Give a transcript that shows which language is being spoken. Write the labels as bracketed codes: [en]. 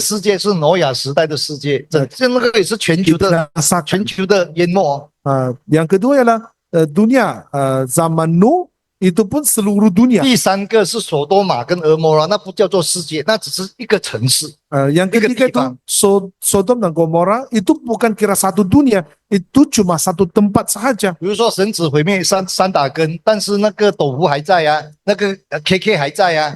[zh] 世界是挪亚时代的世界，这那个也是全球的 [ms] dibinasakan. [zh] 全球的淹没哦。 [ms] Yang kedua ialah dunia zaman Nuh itu pun seluruh dunia. [zh] 第三个是索多玛跟俄摩拉，那不叫做世界，那只是一个城市。 [ms] Yang ketiga itu Sodom dan Gomora itu bukan kira satu dunia, itu cuma satu tempat saja. [zh] 比如说神只毁灭三打根，但是那个斗湖还在啊，那个KK 还在啊。